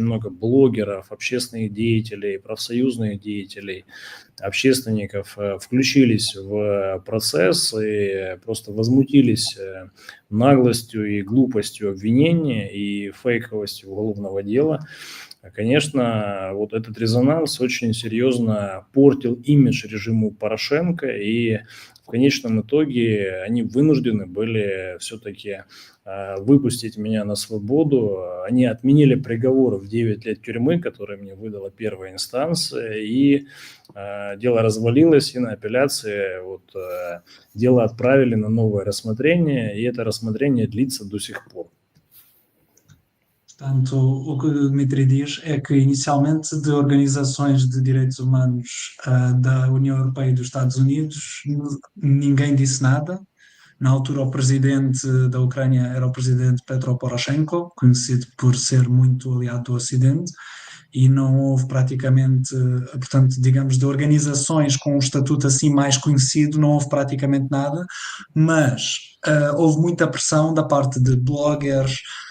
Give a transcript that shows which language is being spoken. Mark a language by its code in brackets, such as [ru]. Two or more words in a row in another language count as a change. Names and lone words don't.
[ru] много блогеров, общественных деятелей, профсоюзных деятелей, общественников включились в процесс и просто возмутились наглостью и глупостью обвинения и фейковостью уголовного дела, конечно, вот этот резонанс очень серьезно портил имидж режиму Порошенко, и в конечном итоге они вынуждены были все-таки выпустить меня на свободу. Они отменили приговор в 9 лет тюрьмы, который мне выдала первая инстанция, и дело развалилось, и на апелляции дело отправили на новое рассмотрение, и это рассмотрение длится до сих пор. [pt] Portanto, o que o Dmitry diz é que inicialmente de organizações de direitos humanos da União Europeia e dos Estados Unidos ninguém disse nada. Na altura o presidente da Ucrânia era o presidente Petro Poroshenko, conhecido por ser muito aliado do Ocidente, e não houve praticamente, portanto, digamos, de organizações com um estatuto assim mais conhecido, não houve praticamente nada, mas houve muita pressão da parte de bloggers,